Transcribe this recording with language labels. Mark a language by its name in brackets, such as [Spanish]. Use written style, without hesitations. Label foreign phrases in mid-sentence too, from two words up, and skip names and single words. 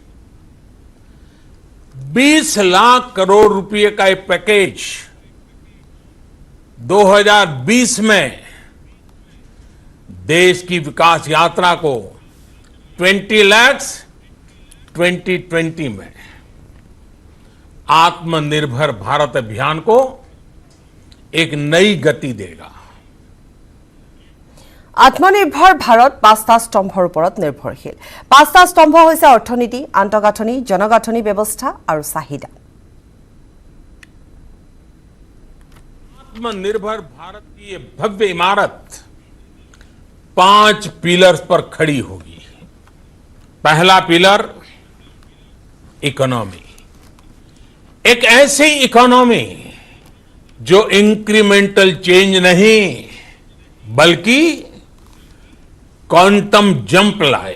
[Hindi] 20 लाख करोड़ रुपए का ये पैकेज 2020 में देश की विकास यात्रा को 20 लाख 2020 में आत्मनिर्भर भारत अभियान को एक नई गति देगा [Assamese] আত্মনিৰ্ভৰ ভাৰত পাঁচটা স্তম্ভৰ ওপৰত নিৰ্ভৰশীল। পাঁচটা স্তম্ভ হৈছে অৰ্থনীতি, আন্তঃগাঁথনি, জনগাঁথনি ব্যৱস্থা আৰু চাহিদা। [Hindi] आत्मनिर्भर भारत की ये भव्य इमारत 5 पिलर्स पर खड़ी होगी। पहला पिलर इकोनॉमी, एक ऐसी इकोनॉमी जो [English] incremental change [Hindi] नहीं बल्कि [English] quantum jump [Hindi] लाए।